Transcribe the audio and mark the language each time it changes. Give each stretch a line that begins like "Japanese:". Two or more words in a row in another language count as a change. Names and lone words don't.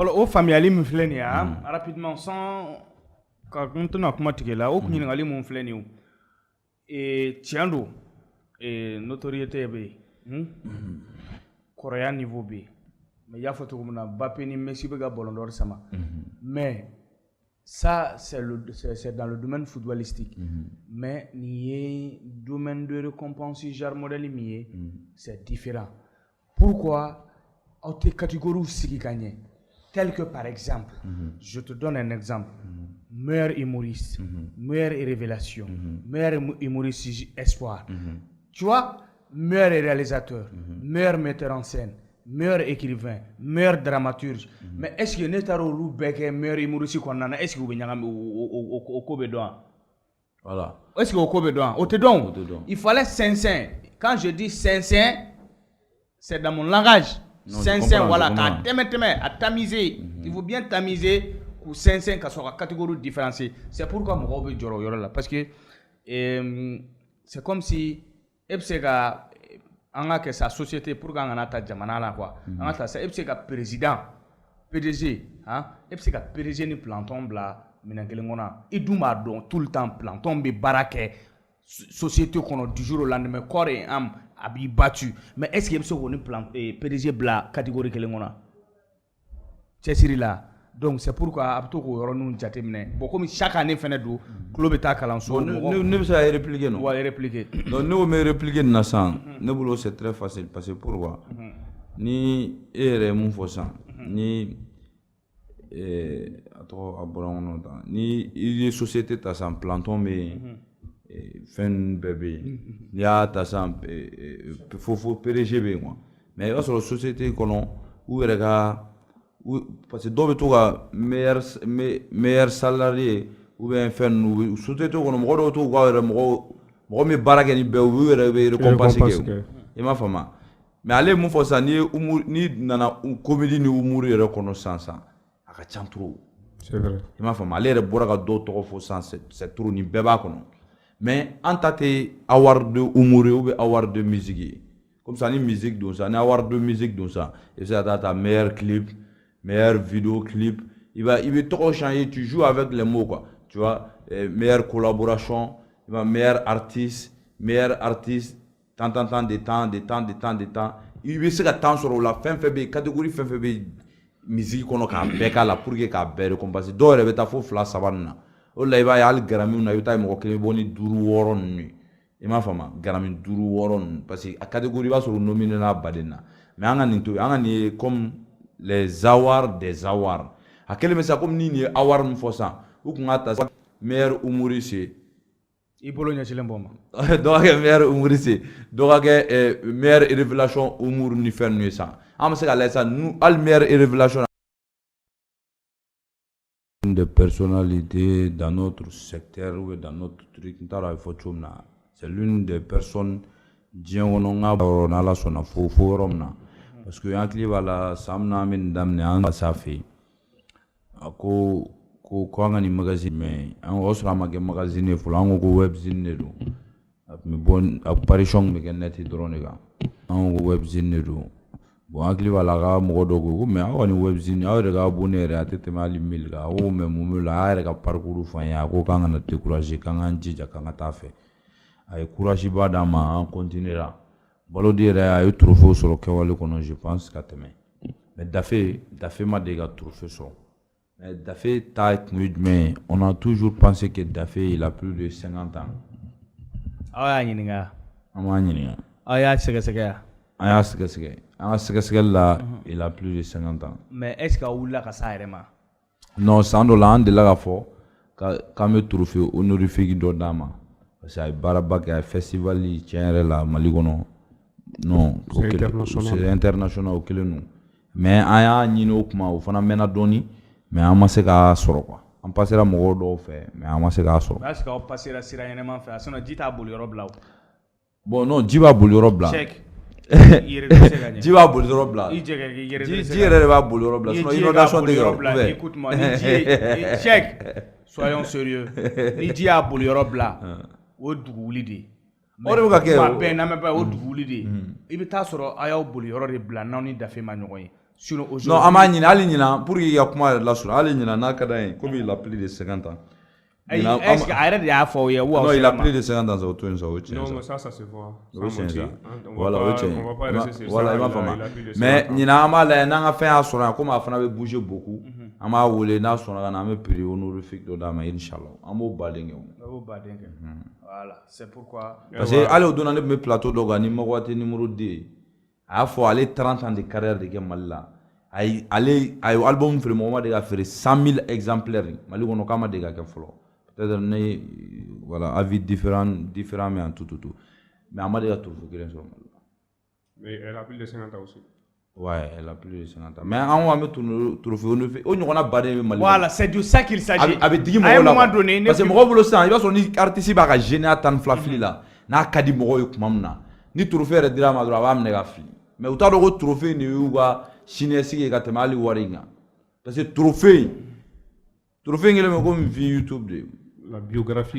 Bambara: Voilà o faamuyali min filɛ nin ye
French: rapidement sans
Bambara: ka n tɛna kuma tigɛ la o ɲininkali mun filɛ nin ye tiɲɛ don notoriété bɛ yen kɔrɔya niveau bɛ yen mais i y'a fɔ cogo min na Mbappé ni Messi bɛ ka ballon d'or sama
French: mais ça c'est dans le domaine footballistique mais
Bambara: nin ye
French: domaine de récompense genre modèle
Bambara: min ye
French: c'est différent pourquoi
Bambara: aw tɛ
French: catégorie
Bambara: sigi ka ɲɛ
French: tel que par exemple je te donne un exemple meilleur humoriste meilleure révélation meilleur humoriste espoir tu vois meilleur réalisateur meilleur metteur en scène meilleur écrivain meilleur dramaturge mais est-ce que
Bambara: ne taara olu bɛɛ kɛ
French: meilleur humoriste
Bambara: kɔnɔna na
French: est-ce que
Bambara: u bɛ ɲagami o ko bɛ dɔn wa
French: voilà est-ce que
Bambara: o ko bɛ dɔn wa o tɛ dɔn
French: il fallait sincère quand je dis sincère c'est dans mon langage sincère voilà
Bambara: k'a tɛmɛ
French: à tamiser il faut bien tamiser k'u sincère
Bambara: ka sɔrɔ ka
French: catégorie différencier c'est pourquoi
Bambara: mɔgɔw bɛ jɔrɔ o yɔrɔ la
French: parce que
Bambara: c'est comme si e bɛ se ka an ka kɛ sa société
French: pour que
Bambara: an kana ta jamana la quoi an ka ta sa e bɛ se ka
French: président PDG
Bambara: e bɛ se ka PDG ni planton bila minɛn kelen kɔnɔ i dun b'a dɔn
French: tout le temps
Bambara: planton bɛ baara kɛ société kɔnɔ
French: du jour au lendemain corps et âme
Bambara: a b'i battu
French: mais est-ce que
Bambara: e bɛ se k'o ni PDG bila catégorie kelen kɔnɔ cɛsiri la
French: donc c'est pourquoi
Bambara: a bɛ to k'o yɔrɔninw jateminɛ
French: bon comme chaque année
Bambara: fɛnɛ don tulo bɛ taa kalanso ne bɛ se ka répliquer non wa répliquer donc ne ko n bɛ répliquer nin na sisan ne bolo
French: c'est très facile parce que pourquoi
Bambara: ni e yɛrɛ ye mun fɔ sisan ni a tɔgɔ a bɔra n kɔnɔ tan ni i ye société ta sisan planton bɛ yen fɛn bɛɛ bɛ yen n'i y'a ta sisan fo PDG bɛ yen
French: quoi mais
Bambara: i b'a sɔrɔ société kɔnɔ u yɛrɛ ka
French: parce que
Bambara: dɔw bɛ to ka
French: meilleur salarié ou bien
Bambara: fɛn ninnu société kɔnɔ mɔgɔ dɔw to ka yɛrɛ mɔgɔ min baara kɛ ni bɛɛ u yɛrɛ bɛ récompense kɛ i m'a faamu mais ale mun fɔ sisan ni nana comédie ni humour yɛrɛ kɔnɔ sisan a ka ca trop.
French: C'est vrai.
Bambara: I m'a faamu ale yɛrɛ bɔra ka dɔw tɔgɔ fɔ sisan
French: c'est trop
Bambara: ni bɛɛ b'a kɔnɔ mais an ta tɛ
French: award de humour ou bien award de musique
Bambara: ye
French: comme ça
Bambara: ni musique don sa ni
French: award de musique
Bambara: don sa i bɛ se ka taa
French: meilleur clip meilleur vidéo clip
Bambara: i bɛ tɔgɔ
French: changer tu joues avec les mots quoi tu vois meilleure collaboration
Bambara: i b'a
French: meilleur artiste tant de temps
Bambara: i bɛ se ka
French: temps sɔrɔ
Bambara: o la fɛn fɛn bɛ yen catégorie fɛn fɛn bɛ yen musique kɔnɔ k'a bɛɛ k'a la
French: pour que
Bambara: k'a bɛɛ récompenser dɔw yɛrɛ bɛ taa fo 2 3 nin na o la i b'a ye hali Grammy na i bɛ taa mɔgɔ kelen bɔ ni 5 6 ninnu ye i m'a faamu Grammy 5 6 ninnu parce que a catégorie i b'a sɔrɔ nominé na baden na mais an ka nin to yen an ka nin ye
French: comme les awards des awards
Bambara: a kelen bɛ sa comme ni nin ye award min fɔ sisan u kun ka ta
French: meilleur humoriste
Bambara: ye i bolo ɲɛsilen bɔ ma dɔ ka kɛ
French: meilleur humoriste
Bambara: dɔ ka kɛ
French: meilleure révélation humour
Bambara: ni fɛn ninnu ye sisan an bɛ se ka lajɛ sisan hali
French: meilleure révélation de personnalité dans notre secteur ou dans notre truc c'est l'une des personnes
Bambara: diɲɛ kɔnɔ n ka yɔrɔ n'ala sɔnna fo yɔrɔ min na parce que an hakili b'a la san min na an bɛ nin daminɛ an ka s'a fɛ yen a ko an ka nin magazine mais an o sɔrɔ a ma kɛ magazine ye fɔlɔ an ko webzine de don a tun bɛ bɔ apparition bɛ kɛ net dɔrɔn de kan an ko webzine de don bon an hakili b'a la a ka mɔgɔ dɔ ko mais aw ka nin webzine aw yɛrɛ ka abonné yɛrɛ a tɛ tɛmɛ hali 1000 kan a ko mais mun b'o la a yɛrɛ ka parcours fɔ an ye a ko k'an kana décourager k'an k'an jija k'an ka taa fɛ a ye courage ba d'an ma an continuera Balodi yɛrɛ a ye trophée sɔrɔ kɛwale kɔnɔ
French: je pense
Bambara: ka tɛmɛ
French: mais Dafe
Bambara: ma deli ka trophée sɔrɔ mais Dafe ta kun ye jumɛn ye
French: on a toujours pensé que Dafe il a plus de 50 ans
Bambara: aw y'a ɲininka an b'a ɲininka aw y'a sɛgɛsɛgɛ ya an y'a sɛgɛsɛgɛ an ka sɛgɛsɛgɛli la
French: il a plus de 50 ans mais est ce que
Bambara: aw wulila ka s'a yɛrɛ ma non san dɔ la an delila ka fɔ k'an bɛ
French: trophée honorifique
Bambara: dɔ d'a ma parce que a ye baaraba kɛ a ye festival tiɲɛ yɛrɛ la Mali kɔnɔ
French: non c'est international
Bambara: o kelen don mais an y'a ɲini o kuma o fana mɛnna dɔɔni mais an ma se k'a sɔrɔ quoi an passera mɔgɔw dɔw fɛ mais an ma se k'a sɔrɔ
French: est ce que
Bambara: aw passera sira ɲɛnɛman fɛ a sinon ji t'a boli yɔrɔ bila o
French: bon non
Bambara: ji b'a boli yɔrɔ bila check ji b'a boli yɔrɔ bila i jɛgɛ k'i yɛrɛ ji yɛrɛ de b'a boli yɔrɔ bila sinon inondation tɛ kɛ écoute-moi ni ji ye check
French: soyons sérieux
Bambara: ni ji y'a boli yɔrɔ bila o dugu wuli de ye o de bɛ ka kɛ kuma bɛɛ n'an bɛ o dugu wuli de ye i bɛ taa sɔrɔ a y'aw boli yɔrɔ de bila n'aw ni Dafe ma ɲɔgɔn ye
French: sinon aujourd'hui
Bambara: non an b'a ɲini hali ɲina
French: pour que
Bambara: i ka kuma yɛrɛ lasɔrɔ hali ɲina n'a ka d'an ye
French: comme il a plus de 50 ans est-ce que
Bambara: a yɛrɛ de y'a fɔ aw ye wa non
French: il a plus de 50 ans
Bambara: o to yen sa o tiɲɛ
French: Non, mais ça se voit.
Bambara: o ye tiɲɛ sa
French: On
Bambara: voilà o
French: va
Bambara: ye tiɲɛ
French: on va pas rester sur voilà ça.
Bambara: i m'a
French: Il
Bambara: faamu
French: a plus de mais 50 ans.
Bambara: ɲina an b'a lajɛ n'an ka fɛn y'a sɔrɔ yan komi a fana bɛ bouger beaucoup an b'a wele n'a sɔnna ka na an bɛ
French: prix honorifique
Bambara: dɔ d'a ma inchallah an b'o baden kɛ o. o baden kɛ
French: voilà c'est pourquoi parce que
Bambara: hali o donna ne tun bɛ plateau dɔ kan ni Maguwate numéro 2 a y'a fɔ ale
French: 30 ans de carrière
Bambara: de kɛ Mali la a ye album feere mɔgɔ ma de ka feere 100 000 exemplaires Mali kɔnɔ k'a ma de ka kɛ fɔlɔ peut-être ne
French: voilà avis différent mais en tout mais
Bambara: a ma de ka trophée kelen sɔrɔ Mali la.
French: Mais elle a plus de 50 ans aussi. Ouais, elle a plus de 50 ans.
Bambara: Mais an ko an bɛ
French: trophée honorifique
Bambara: o ɲɔgɔnna baden bɛ Mali.
French: Voilà, c'est de ça qu'il s'agit.
Bambara: A bɛ digi mɔgɔw la
French: moment donné parce que
Bambara: mɔgɔw bolo sisan i b'a sɔrɔ ni artiste b'a ka génie a tan ni fila fili la n'a ka di mɔgɔw ye tuma min na ni trophée yɛrɛ dira a ma dɔrɔn a b'a minɛ ka fili mais u t'a dɔn ko trophée in de y'u ka siniɲɛsigi ye ka tɛmɛ hali wari in kan
French: parce que
Bambara: trophée in kɛlen bɛ komi
French: vie YouTube
Bambara: de
French: La biographie.